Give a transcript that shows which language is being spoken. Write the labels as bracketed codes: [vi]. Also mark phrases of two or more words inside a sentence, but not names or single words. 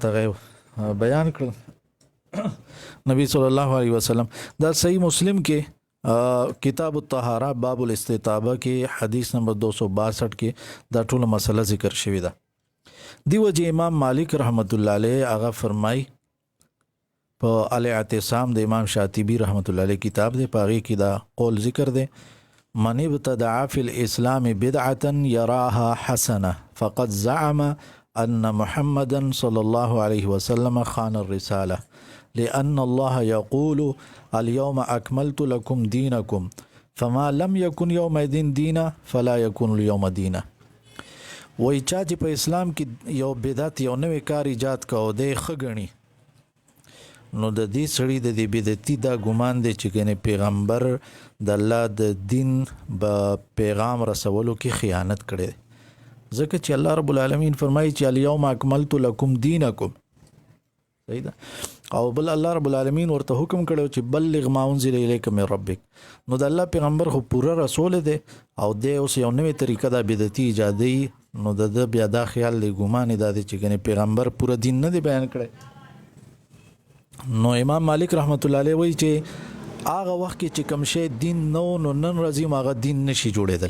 [ps] هغه بیان کړ نبی صلی الله علیه وسلم دا صحیح مسلم کې کتاب الطهاره باب الاستتابه کې حدیث نمبر 262 کې دا ټول مسله ذکر شوی دا دیو جی امام مالک رحمت الله علیه هغه فرمای په الاعتصام د امام شاطبی رحمت الله علیه کتاب دی پاغي کې دا قول ذکر دی [ar] من ابتدع فی الاسلام بدعه يراها حسنه فقد زعم أن محمدا صلى الله عليه وسلم خان الرسالة لأن الله يقول اليوم أكملت لكم دينكم فما لم يكن يومئذ دينا فلا يكون اليوم دينا. [ps] وای چا چې په اسلام کې یو بدعت یو نوې کار ایجاد کاو دی خګنی نو د دې سړي د دې بدعتي دا ګمان دی چې کنه پیغمبر د الله د دین په پیغام رسولو کې خیانت کړي ځکه چې الله [ar] رب العالمین [ps] فرمایي چې [ar] اليوم اکملت لكم دینکم [ps] صحیح ده او بل الله [ar] رب العالمین [ps] ورته حکم کړو چې [ar] بلغ ما انزل الیک من ربک [ps] نو د الله پیغمبر خو پورا رسول دی او د اوس یو نوې طریقه د بدعتي ایجادي نو د بیا دا خیال دی ګمان دی چې کنه پیغمبر پورا دین نه دی بیان کړی. نو امام مالک رحمت الله علیه وایي چې هغه وخت کې چې کوم شی دین نو نن ورځې هغه دین نشي جوړېدل.